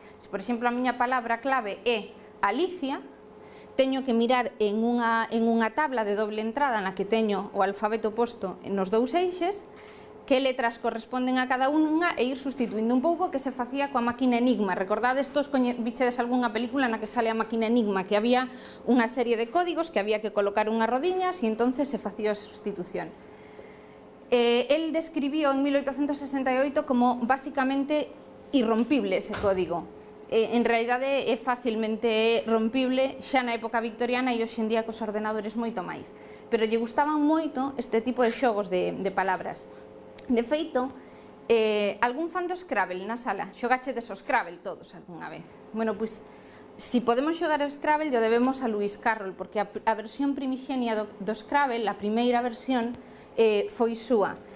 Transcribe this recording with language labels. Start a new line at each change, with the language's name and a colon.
Galician: Se, por exemplo, a miña palabra clave é Alicia, teño que mirar en unha tabla de doble entrada na que teño o alfabeto posto nos dous eixes, que letras corresponden a cada unha e ir sustituindo un pouco que se facía coa máquina Enigma. Recordades, todos vichedes algunha película na que sale a máquina Enigma, que había unha serie de códigos que había que colocar unhas rodiñas e entonces se facía a sustitución.
Spanish: El describió en 1868 como basicamente irrompible ese código.
Galician: En realidade é facilmente rompible xa na época victoriana e hoxe en día cos ordenadores moito máis, pero lle gustaban moito este tipo de xogos de palabras. De feito, algún fan do Scrabble na sala? Xogachedes o Scrabble todos algunha vez? Bueno, pois, si podemos xogar o Scrabble, o debemos a Lewis Carroll, porque a versión primixenia do Scrabble, a primeira versión, foi súa.